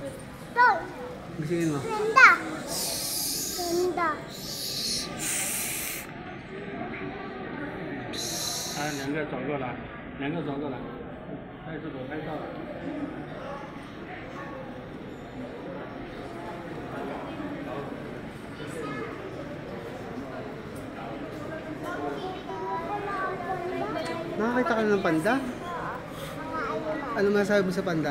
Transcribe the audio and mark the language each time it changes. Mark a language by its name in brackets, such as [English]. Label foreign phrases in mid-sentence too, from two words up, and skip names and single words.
[Filipino] Tol! Gisingin mo. Ganda! Ganda! [Chinese] 啊，两个转过来，两个转过来，开始我拍照了。 [Filipino] Nakakita ka na ng panda? Ano masasabi mo sa panda?